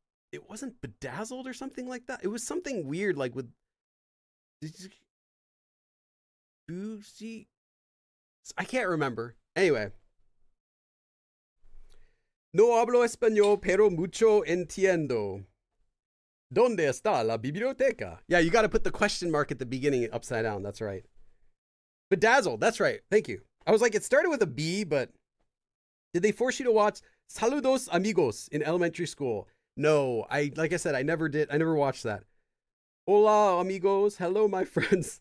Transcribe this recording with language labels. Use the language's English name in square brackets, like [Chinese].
[English] It wasn't Bedazzled or something like that? It was something weird, like with Boosie. I can't remember. Anyway. [Spanish] No hablo español, pero mucho entiendo. ¿Dónde está la biblioteca? [English] Yeah, you got to put the question mark at the beginning upside down. That's right. Bedazzled. That's right. Thank you. I was like, it started with a B, but did they force you to watch Saludos Amigos in elementary school? No, like I said, I never did. I never watched that. [Spanish] Hola, amigos. [English] Hello, my friends.